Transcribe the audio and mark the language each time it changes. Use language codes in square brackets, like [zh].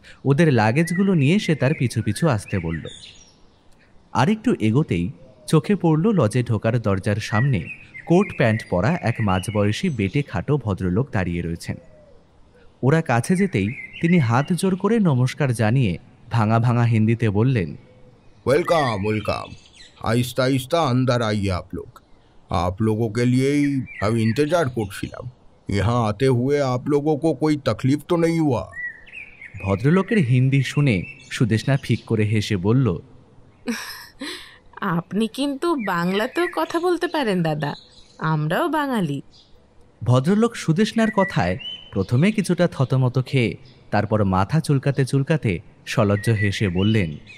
[bn] ওদের লাগেজগুলো নিয়ে সে তার পিছু পিছু আসতে বলল। আরেকটু এগোতেই চোখে পড়ল লজে ঢোকার দরজার সামনে কোট প্যান্ট পরা এক মাঝবয়সী বেটে খাটো ভদ্রলোক দাঁড়িয়ে রয়েছেন। ওরা কাছে যেতেই তিনি হাত জোর করে নমস্কার জানিয়ে ভাঙা ভাঙা হিন্দিতে বললেন, [hi] वेलकम वेलकम, आहिस्ता आहिस्ता अंदर आइए आप लोगों के लिए ही हम इंतजार [bn] করছিলাম। [hi] यहाँ आते हुए आप लोगों को कोई तकलीफ तो नहीं हुआ? [bn] ভদ্রলোকের হিন্দি শুনে সুদেষ্ণা ফিক করে হেসে বলল, আপনি কিন্তু বাংলাতেও কথা বলতে পারেন দাদা, আমরাও বাঙালি। ভদ্রলোক সুদেষ্ণার কথায় প্রথমে কিছুটা থতমত খেয়ে তারপর মাথা চুলকাতে চুলকাতে সলজ্জ হেসে বললেন,